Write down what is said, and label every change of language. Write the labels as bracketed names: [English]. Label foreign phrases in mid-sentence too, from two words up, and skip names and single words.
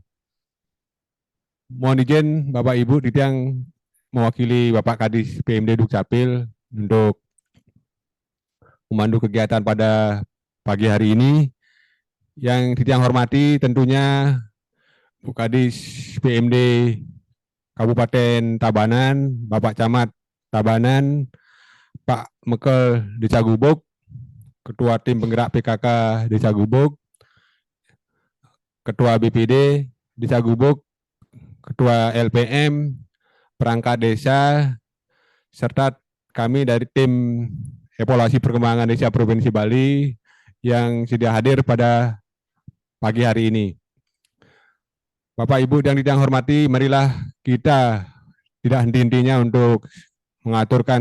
[Indonesian] Mohon izin Bapak Ibu Titiang mewakili Bapak Kadis PMD Dukcapil untuk memandu kegiatan pada pagi hari ini. Yang Titiang hormati tentunya Bu Kadis PMD Kabupaten Tabanan, Bapak Camat Tabanan, Pak Mekel Desa Gubuk, Ketua Tim Penggerak PKK Desa Gubuk, Ketua BPD Desa Gubuk, Ketua LPM, perangkat desa, serta kami dari tim evaluasi perkembangan desa Provinsi Bali yang sudah hadir pada pagi hari ini. Bapak Ibu yang Titiang hormati, marilah kita tidak henti-hentinya untuk mengaturkan